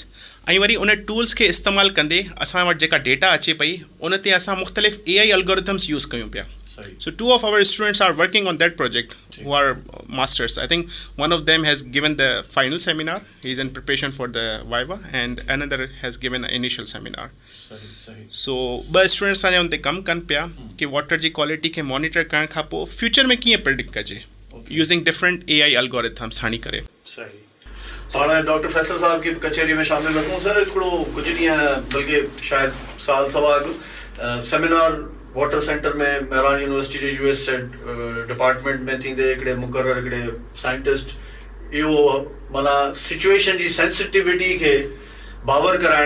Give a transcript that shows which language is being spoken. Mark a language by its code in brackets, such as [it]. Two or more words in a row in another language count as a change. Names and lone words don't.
[sd] ऐं वरी उन टूल्स खे इस्तेमालु कंदे असां वटि जेका डेटा अचे पई उन ते असां मुख़्तलिफ़ [en] AI algorithms [sd] यूज़ कयूं पिया. [en] So 2 of our students are working on that project who are masters. I think one of them has given the final seminar. He's in preparation for the Viva and another has given an initial seminar. [sd] So ॿ स्टूडेंट्स असांजा उन ते कमु कनि पिया कि वाटर जी क्वालिटी खे मॉनिटर करण खां पोइ फ्यूचर में कीअं प्रिडिक्ट कजे. [en] using different AI algorithms [sd] हाणी करे. सही पाण डॉक्टर फैसल साहब की कचहरी में शामिल रखूं सर हिकिड़ो कुझु ॾींहं बल्कि शायद साल सवा अॻु सेमिनार वाटर सेंटर में मेहरान यूनिवर्सिटी जे यूएस डिपार्टमेंट में थींदे हिकिड़े मुक़ररु हिकिड़े साइंटिस्ट इहो माना सिचुएशन जी सेंसिटिविटी खे बावर कराइण